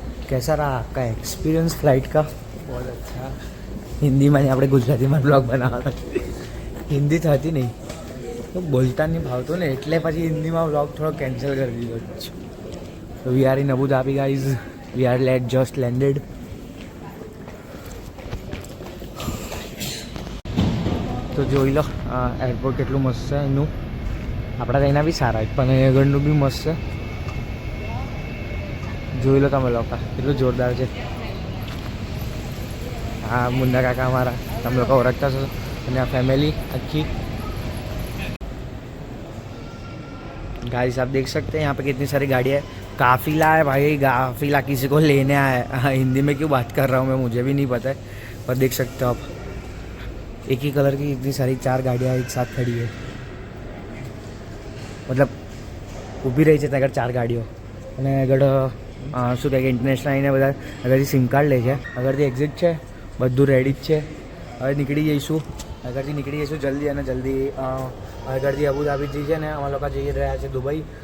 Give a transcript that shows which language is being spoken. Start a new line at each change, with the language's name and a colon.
Hindi: कैसा रहा आपका एक्सपीरियंस फ्लाइट का? बहुत अच्छा.
Gujarati: હિન્દીમાં આપણે ગુજરાતીમાં બ્લોગ બનાવવાનો છે. હિન્દી થતી નહીં તો બોલતા નહીં ભાવતું ને એટલે પછી હિન્દીમાં બ્લોગ થોડો કેન્સલ કરી દીધો છે.
English: So we are in Abu Dhabi guys. We are just landed.
Gujarati: તો જોઈ લો એરપોર્ટ કેટલું મસ્ત છે એનું. આપણા ત્યાંના બી સારા જ પણ અહીં આગળનું બી મસ્ત છે. જોઈ લો તમે લોકો કેટલું જોરદાર છે. હા મુન્ના કાકા અમારા તમે લોકો ઓળખતા છો. અને આ ફેમિલી अच्छी.
Hindi: गाइस आप देख सकते हैं यहाँ पे कितनी सारी गाड़ियाँ है. काफिला है भाई. काफिला किसी को लेने आया है. हिंदी में क्यों बात कर रहा हूँ मैं मुझे भी नहीं पता है. पर देख सकते हो आप एक ही कलर की इतनी सारी 4 गाड़ियाँ एक साथ खड़ी है.
Gujarati: मतलब ઊભી રહી છે ત્યાં આગળ 4 ગાડીઓ. અને આગળ શું કહે કે ઇન્ટરનેશનલ આવીને બધા આગળથી સિમ કાર્ડ લે છે. આગળથી એક્ઝિટ છે. બધું રેડી જ છે. હવે નીકળી જઈશું. આગળથી નીકળી જઈશું જલ્દી. અને જલ્દી આગળથી અબુ ધાબી છે ને અમે લોકો જઈ રહ્યા છે દુબઈ.